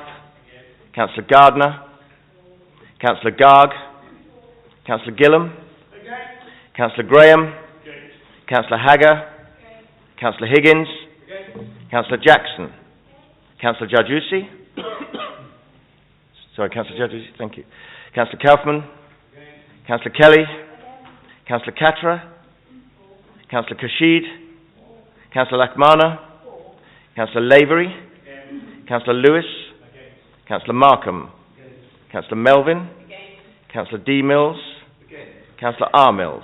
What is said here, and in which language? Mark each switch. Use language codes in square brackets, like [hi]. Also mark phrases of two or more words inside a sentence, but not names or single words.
[en] Councillor Gardner. Councillor Garg. Councillor Gillam. Councillor Graham. Councillor Hagger. Councillor Higgins. Councillor Jackson. Councillor Jadjusi. Sorry, Councillor Jadjusi, thank you. Councillor Kaufman. Councillor Kelly. Councillor Katra. Councillor Kashid. Councillor Lakmana. Councillor Lavery. Councillor Lewis. Councillor Markham. Councillor Melvin. Councillor D. Mills. Councillor R. Mills.